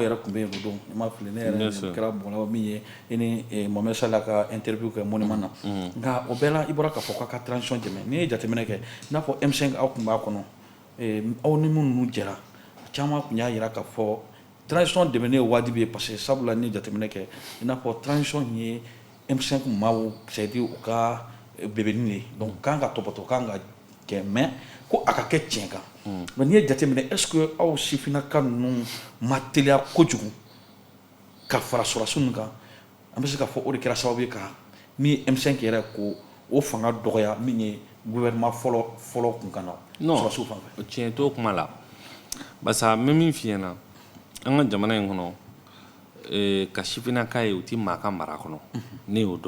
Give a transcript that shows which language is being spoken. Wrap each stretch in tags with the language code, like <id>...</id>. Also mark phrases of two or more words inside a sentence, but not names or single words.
<bm>yɛrɛ tun bɛ yen o don i ma fili ne yɛrɛ kɛra mɔgɔ min ye i ni Mohamed Sala ka interview kɛ Monument na nka o bɛɛ la i bɔra k'a fɔ k'a ka transition dɛmɛ n'i ye jateminɛ kɛ i n'a fɔ M5 aw tun b'a kɔnɔ aw ni minnu jɛra caman tun y'a jira k'a fɔ transition dɛmɛnen ye wajibi ye</bm> <fr>parce que</fr> <bm>sabula ni jateminɛ kɛ i n'a fɔ transition ye M5 maaw</bm> <fr>c'est à dire</fr> <bm>u ka bɛbɛnin de ye donc kan ka tɔbɔtɔ kan ka kɛ mais ko a ka kɛ tiɲɛ kan mais n'i ye jateminɛ</bm> <fr>est ce que</fr> <bm>aw sifinnaka ninnu ma teliya kojugu ka fara sɔrɔdasi ninnu kan an bɛ se k'a fɔ o de kɛra sababu ye ka min M5 yɛrɛ ko o fanga dɔgɔya min ye gouvernement fɔlɔ kun kan na sɔrɔdasiw fan fɛ. Tiɲɛ t'o kuma la</bm> <fr>parce que</fr> <bm>n bɛ min f'i ɲɛna an ka jamana in kɔnɔ ka sifinnaka ye u ti maa ka mara kɔnɔ ne y'o dɔ</bm>